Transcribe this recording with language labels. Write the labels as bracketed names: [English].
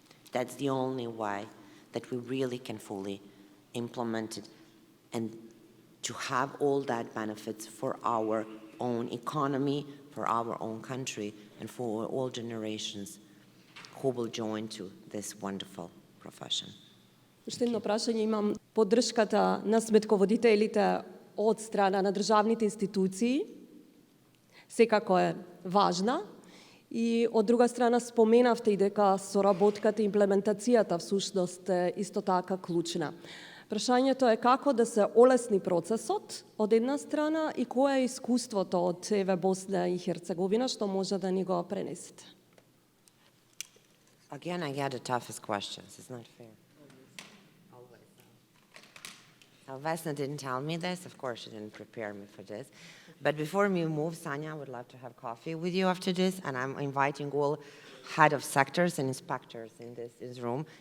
[English] That's the only way that we really can fully implement it and to have all that benefits for our own economy, for our own country, and for all generations who will join to this wonderful profession. [Macedonian] Уште едно прашање имам. Поддршката на сметководителите од страна на државните институции секако е важна и од друга страна споменавте и дека соработката и имплементацијата всушност е исто така клучна. Прашањето е како да се олесни процесот од една страна и кое е искуството од ЕВ Босна и Херцеговина што може да ни го пренесете? [English] Again, I get the toughest questions. It's not fair. Vesna didn't tell me this. Of course, she didn't prepare me for this. But before we move, Sanya, I would love to have coffee with you after this, and I'm inviting all head of sectors and inspectors in this room.